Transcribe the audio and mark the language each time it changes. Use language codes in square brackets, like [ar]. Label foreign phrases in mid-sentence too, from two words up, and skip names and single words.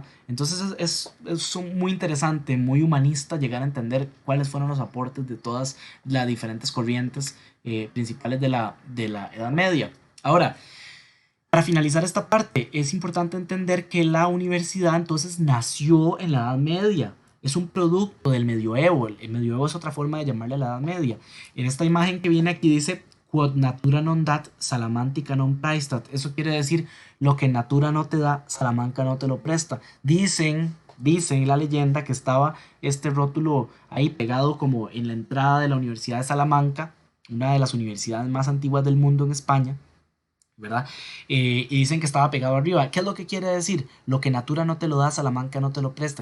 [es] Entonces es muy interesante, muy humanista llegar a entender cuáles fueron los aportes de todas las diferentes corrientes principales de la Edad Media. Ahora, para finalizar esta parte, es importante entender que la universidad entonces nació en la Edad Media. Es un producto del medioevo. El medioevo es otra forma de llamarle a la Edad Media. En esta imagen que viene aquí dice [la] quod natura non dat, Salamantica non praestat. [es] Eso quiere decir lo que natura no te da, Salamanca no te lo presta. Dicen la leyenda que estaba este rótulo ahí pegado como en la entrada de la Universidad de Salamanca, una de las universidades más antiguas del mundo en España, ¿verdad? Y dicen que estaba pegado arriba. ¿Qué es lo que quiere decir? Lo que natura no te lo da, Salamanca no te lo presta.